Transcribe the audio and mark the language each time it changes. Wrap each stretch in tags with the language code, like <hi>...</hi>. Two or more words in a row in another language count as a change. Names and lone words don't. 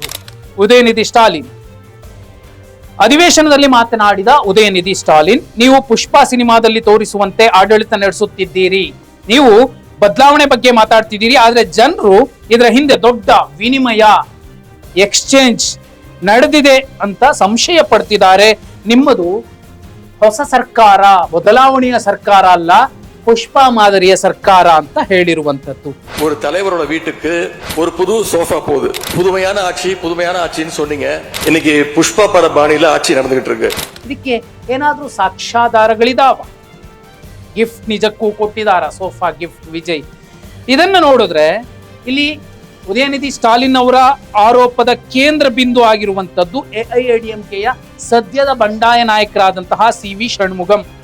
<kn>ಉದಯನಿಧಿ ಸ್ಟಾಲಿನ್ ಅಧಿವೇಶನದಲ್ಲಿ ಮಾತನಾಡಿದ ಉದಯನಿಧಿ ಸ್ಟಾಲಿನ್, ನೀವು ಪುಷ್ಪ ಸಿನಿಮಾದಲ್ಲಿ ತೋರಿಸುವಂತೆ ಆಡಳಿತ ನಡೆಸುತ್ತಿದ್ದೀರಿ, ನೀವು ಬದಲಾವಣೆ ಬಗ್ಗೆ ಮಾತಾಡ್ತಿದ್ದೀರಿ, ಆದ್ರೆ ಜನರು ಇದರ ಹಿಂದೆ ದೊಡ್ಡ ವಿನಿಮಯ, ಎಕ್ಸ್ಚೇಂಜ್ ನಡೆದಿದೆ ಅಂತ ಸಂಶಯ ಪಡ್ತಿದ್ದಾರೆ. ನಿಮ್ಮದು ಹೊಸ ಸರ್ಕಾರ, ಬದಲಾವಣೆಯ ಸರ್ಕಾರ ಅಲ್ಲ, ಪುಷ್ಪ ಮಾದರಿಯ ಸರ್ಕಾರ ಅಂತ ಹೇಳಿರುವಂತದ್ದು.</kn> <ta>ஒரு தலைவரோட வீட்டுக்கு ஒரு புது சோஃபா போகுது. புதுமையான ஆட்சின்னு சொன்னீங்க. இன்னைக்கு புஷ்பா பட பாணியில ஆட்சி நடந்துகிட்டு இருக்கு.</ta> <kn>ಇದಕ್ಕೆ ಏನಾದ್ರೂ ಸಾಕ್ಷ್ಯಾಧಾರಗಳಿದಾವ? ಗಿಫ್ಟ್ ನಿಜಕ್ಕೂ ಕೊಟ್ಟಿದಾರ? ಸೋಫಾ ಗಿಫ್ಟ್ ವಿಜಯ್ ಇದನ್ನ ನೋಡಿದ್ರೆ ಇಲ್ಲಿ ಉದಯನಿಧಿ ಸ್ಟಾಲಿನ್ ಅವರ ಆರೋಪದ ಕೇಂದ್ರ ಬಿಂದು ಆಗಿರುವಂತದ್ದು ಎಐಎಡಿಎಂಕೆಯ ಸದ್ಯದ ಬಂಡಾಯ ನಾಯಕರಾದಂತಹ CV ಷಣ್ಮುಗಂ.</kn>